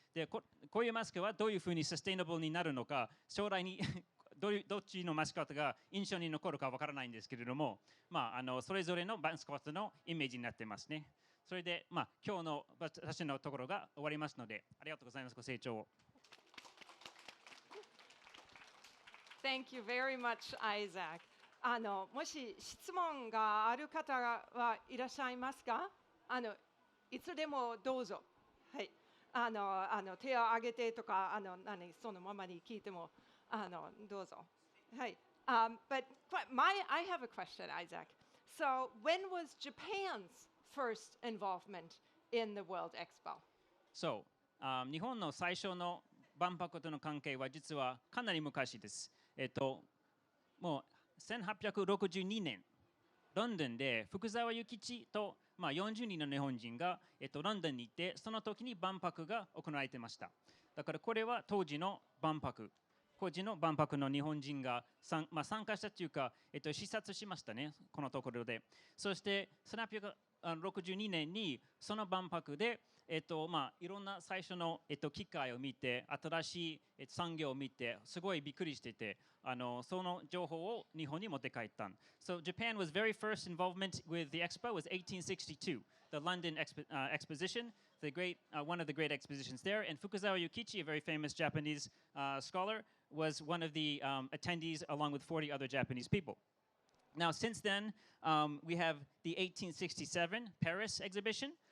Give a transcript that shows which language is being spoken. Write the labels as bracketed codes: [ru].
[ja] で、こういうマスクはどういうふうにサステイナブルになるのか、将来にどっちのマスコットが印象に残るかわからないんですけれども、それぞれのマスコットのイメージになってますね。それで、今日の私のところが終わりますので、ありがとうございます。ご清聴を。 [en] Thank you very much, Isaac. [ja] もし質問がある方はいらっしゃいますか？いつでもどうぞ。はい。手を挙げてとか、そのままに聞いても、どうぞ。はい。 [en] But I have a question, Isaac. So, when was Japan's first involvement in the World Expo? [ja] そう、日本の最初の万博との関係は実はかなり昔です。もう1862年、ロンドンで福沢諭吉と、40人の日本人が、ロンドンに行って、その時に万博が行われていました。だからこれは当時の万博の日本人が参加したというか、視察しましたね、このところで。そして1862年にその万博で、いろんな最初の、機械を見て、新しい産業を見て、すごいびっくりしてて、その情報を日本に持って帰った。 [en] So Japan was very first involvement with the Expo was 1862, the London Exposition, one of the great expositions there. And Fukuzawa Yukichi, a very famous Japanese scholar, was one of the attendees along with 40 other Japanese people. Now, since then, we have the 1867 Paris exhibition.